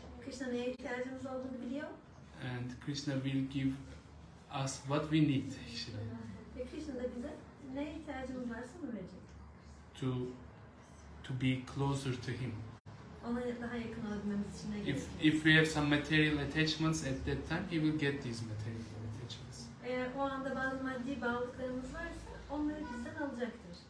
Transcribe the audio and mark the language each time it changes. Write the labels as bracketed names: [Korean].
[Turkish] Krishna neye ihtiyacımız olduğunu biliyor. [English] And Krishna will give us what we need actually. [Turkish] Ve Krishna da bize neye ihtiyacımız varsa onu verecek. [English] To be closer to Him. [Turkish] Ona daha yakın olabilmemiz için ne gerekiyor? [English] If we have some material attachments at that time, He will get these material attachments. [Turkish] Eğer o anda bazı maddi bağlılıklarımız varsa onları bizden alacaktır.